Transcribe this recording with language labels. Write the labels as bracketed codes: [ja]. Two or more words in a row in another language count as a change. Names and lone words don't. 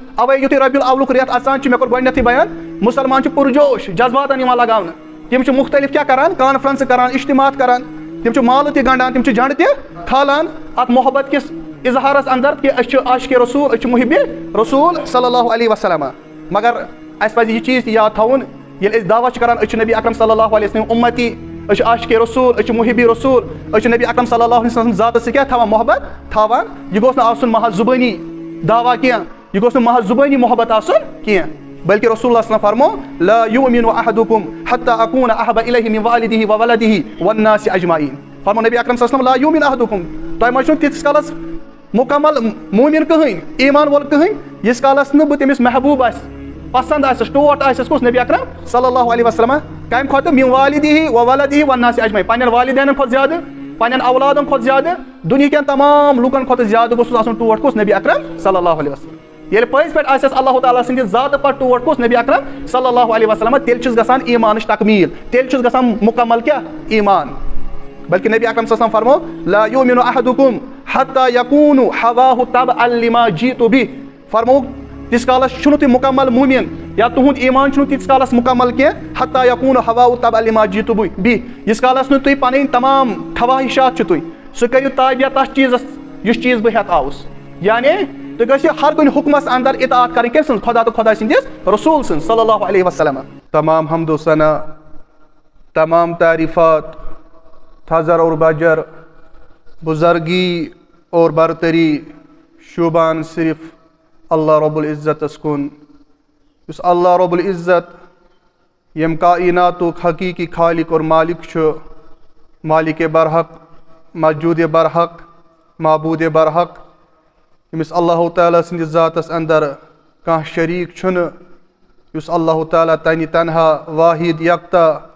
[ks] اوے یُتھُے ربیع الاولُک رٮ۪تھ اژان چھُ مےٚ کوٚر گۄڈنٮ۪تھٕے بیان مُسلمان چھُ پُرجوش جذباتن یِوان لگاونہٕ تِم چھِ مختلف کیٛاہ کران کانفرنسہٕ کران اجتماعات کران تِم چھِ مالہٕ تہِ گنٛڈان تِم چھِ جنڈٕ تہِ کھالان اتھ محبت کِس اظہارس اندر کہِ أسۍ چھِ عاشقِ رسول أسۍ چھِ محبِ رسول [ar] صلی اللہ علیہ وسلم [ks] مگر اَسہِ پزِ یہِ چیٖز تہِ یاد تھاوُن ییٚلہِ أسۍ دعوا چھِ کران أسۍ چھِ نبی اکرم [ar] صلی اللہ علیہ وسلم [ks] اُمتی أسۍ چھِ عاشقِ رسول أسۍ چھِ محبِ رسول أسۍ چھِ نبی اکرم [ar] صلی اللہ علیہ وسلم [ks] ذاتس سۭتۍ کیٛاہ تھاوان محبت تھاوان یہِ گوٚژھ نہٕ آسُن محض زُبٲنی دعوا کینٛہہ یہِ گوٚژھ نہٕ محض زُبٲنی محبت آسُن کینٛہہ بلکہ رسول اللہ [ar] صلی اللہ علیہ وسلم [ks] فرمو [ar] لا یؤمن احدکم حتی اکون احب الیہ من والدہ وولدہ والناس اجمعین [ks] فرمو نبی اکرم [ar] صلی اللہ علیہ وسلم لا یؤمن احدکم [ks] تۄہہِ منٛز چھُنہٕ تیٖتِس کالس مکمل مومن کٕہٕنۍ ایمان وول کٕہٕنۍ ییٖتِس کالس نہٕ بہٕ تٔمِس محبوٗب آسہِ پسند آسٮ۪س ٹوٹھ آسٮ۪س کُس نبی اکرم [ar] صلی اللہ علیہ وسلم [ks] کمہِ کھۄتہٕ [ar] من والدہ وولدہ والناس اجمعین [ks] پننٮ۪ن والدینن کھۄتہٕ زیادٕ پننٮ۪ن اولادن کھۄتہٕ زیادٕ دُنہیٖکٮ۪ن تمام لُکن کھۄتہٕ زیادٕ گوٚژھُس آسُن ٹوٹھ کُس نبی اکرم [ar] صلی اللہ علیہ وسلم [ks] ییٚلہِ پٔزۍ پٲٹھۍ آسٮ۪س اللہ تعالیٰ سٕنٛدِ ذاتہٕ پتہٕ ٹوٹھ کُس نبی اکرم [ar] صلی اللہ علیہ وسلم [ks] تیٚلہِ چھُس گژھان ایمانٕچ تکمیٖل تیٚلہِ چھُس گژھان مکمل کیٛاہ ایمان بلکہ نبی اکرم [ar] صلی اللہ علیہ وسلم [ks] فرمو [ar] لا یؤمن احدکم حتی یکون ہواہ تبعا لما جئت بہ [ks] فرمو تیٖتِس کالس چھُنہٕ تُہۍ مکمل مومن یا تُہُنٛد ایمان چھُنہٕ تیٖتِس کالس مکمل کینٛہہ [ar] حتی یکون ہواہ تبعا لما جئت بہ [ks] ییٖتِس کالس نہٕ تُہۍ پنٕنۍ تمام خواہشات چھِ تُہۍ سُہ کٔرِو تابع تتھ چیٖزس یُس چیٖز بہٕ ہٮ۪تھ آوُس یعنی تُہۍ گٔژھِو ہر کُنہِ حُکمس اندر اطاعت کرٕنۍ کٔمۍ سٕنٛز خۄدا تہٕ خۄدا سٕنٛدِس رسول سٕنٛز [ar] صلی اللہ علیہ وسلم [ks] تمام حمد و ثنا تمام تعریفات تھزر اور بجر بزرگی اور برتری شوبان صرف اللہ رب العزتس کن یُس اللہ رب العزت یم کائناتُک حقیقی خالق اور مالک چھُ مالک برحق موجود برحق معبود برحق ییٚمِس اللہ تعالیٰ سٕنٛدِس ذاتس اندر کانٛہہ شریٖک چھُنہٕ یُس اللہ تعالیٰ تنہِ تنہا واحد یکتا